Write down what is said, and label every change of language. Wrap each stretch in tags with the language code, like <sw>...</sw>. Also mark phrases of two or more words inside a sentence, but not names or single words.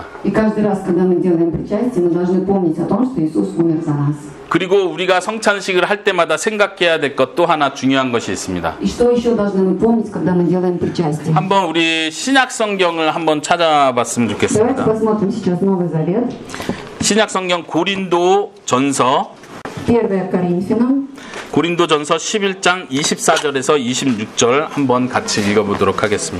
<ru>И каждый раз, когда мы делаем причастие, мы должны помнить о том, что Иисус умер за нас.</ru> <ko>그리고 우리가 성찬식을 할 때마다 생각해야 될 것 또 하나 중요한 것이 있습니다.</ko> <ru>И что еще должны мы помнить, когда мы делаем причастие?</ru> <ko>한번 우리 신약 성경을 한번 찾아봤으면</ko> <ru>Давайте</ru> <ko>좋겠습니다.</ko> <ru>посмотрим сейчас Новый Завет.</ru> <ko>신약 성경 고린도 전서</ko> <ru>1 Коринфянам,</ru> <ko>고린도전서 11장 24절에서 26절 한번 같이 읽어보도록 하겠습니다.</ko>